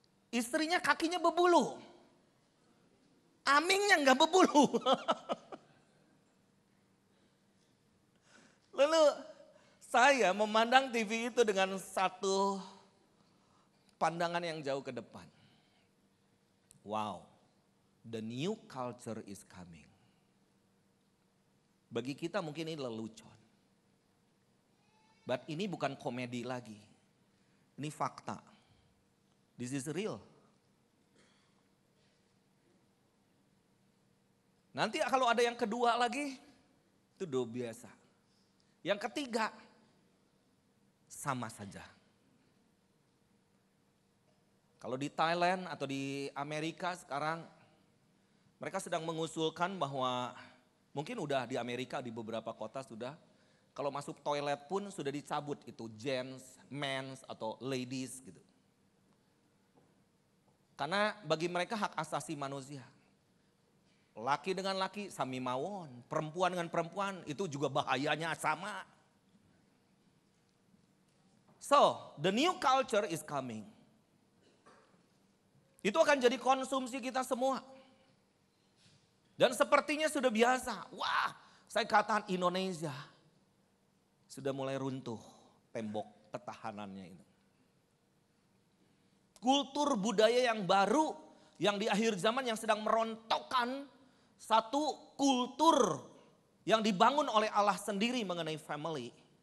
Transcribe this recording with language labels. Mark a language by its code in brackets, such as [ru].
[id] Istrinya kakinya berbulu, Amingnya nggak berbulu. Lalu saya memandang TV itu dengan satu pandangan yang jauh ke depan. [en] Wow, the new culture is coming. [id] Bagi kita mungkin ini lelucon. But ini bukan komedi lagi. Ini fakta. [en] This is real. [id] Nanti kalau ada yang kedua lagi, itu udah biasa. Yang ketiga, sama saja. Kalau di Thailand atau di Amerika sekarang, mereka sedang mengusulkan bahwa mungkin udah di Amerika di beberapa kota sudah, kalau masuk toilet pun sudah dicabut itu gents, men's atau ladies gitu. Karena bagi mereka hak asasi manusia. Laki dengan laki [jv] sami mawon, [id] perempuan dengan perempuan itu juga bahayanya sama. [en] So, the new culture is coming. [id] Itu akan jadi konsumsi kita semua. Dan sepertinya sudah biasa. Wah, saya katakan Indonesia sudah mulai runtuh tembok pertahanannya itu. Kultur budaya yang baru yang di akhir zaman yang sedang merontokkan satu kultur yang dibangun oleh Allah sendiri mengenai family.